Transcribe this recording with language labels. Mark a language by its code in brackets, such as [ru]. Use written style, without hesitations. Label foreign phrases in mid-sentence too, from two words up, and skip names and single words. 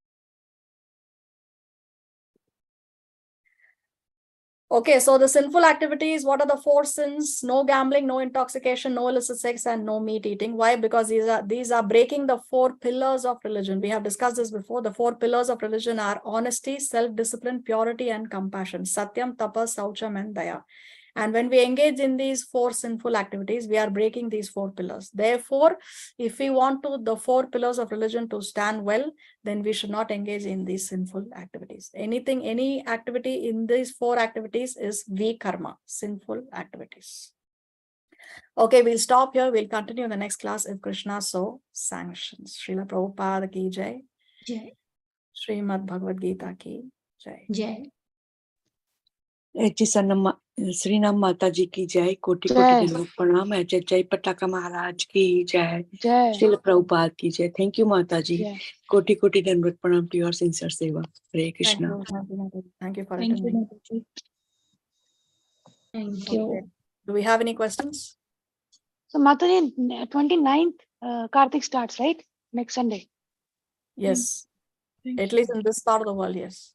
[en] Okay, so the sinful activities, what are the 4 sins? No gambling, no intoxication, no illicit sex, and no meat eating. Why? Because these are breaking the 4 pillars of religion. We have discussed this before. The 4 pillars of religion are honesty, self-discipline, purity, and compassion. [sa] Satyam, tapas, saucham, [en] and daya. And when we engage in these 4 sinful activities, we are breaking these 4 pillars. Therefore, if we want the 4 pillars of religion to stand well, then we should not engage in these sinful activities. Any activity in these 4 activities is vikarma, sinful activities. Okay, we'll stop here. We'll continue in the next class if Krishna so sanctions. [hi] Srila Prabhupada ki jai. Jai. Srimad Bhagavad Gita ki jai. Jai. [en] It is a [hi] श्री राम माता जी की जय, कोटि कोटि जय दंडवत प्रणाम। जय जय पटाका महाराज की जय, जय श्रील प्रभुपाद की जय। [en] thank you [hi] माता जी, जय कोटि कोटि दंडवत प्रणाम [en] to your sincere [hi] सेवा। हरे [en] Thank [hi] कृष्णा। [en] you. Thank you, Mataji. Thank you for Thank you, attending. Mataji. Thank Okay. you. Do we have any questions? So Mataji, 29th Kartik starts, right? Next Sunday. Yes. Thank At you. least in this part of the world, yes.